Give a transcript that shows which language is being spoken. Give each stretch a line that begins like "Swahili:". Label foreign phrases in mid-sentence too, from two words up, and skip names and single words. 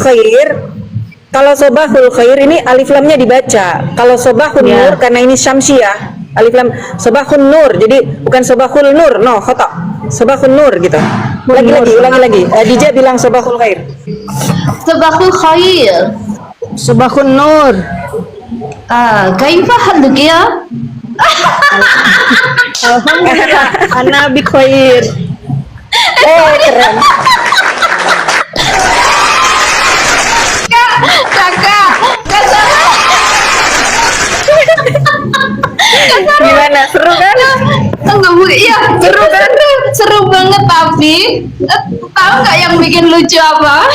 Indonesian: khair, kalau
Arabic: صباح الخير
Indonesian: ini alif lamnya dibaca. Kalau sobahun Iya. nur karena ini syamsiah, alif lam
Arabic: صباح النور.
Indonesian: Jadi bukan
Arabic: صباح النور,
Indonesian: no, khata.
Arabic: صباح النور
Indonesian: gitu. Ulangi lagi. Dija bilang
Arabic: صباح الخير. صباح الخير. صباح النور. كيف حالك يا? الحمد لله، أنا بخير.
Indonesian: Keren. Kakak salah. Gimana? Seru kan? Enggak bu, iya seru kan? Seru banget tapi tahu nggak yang bikin lucu apa?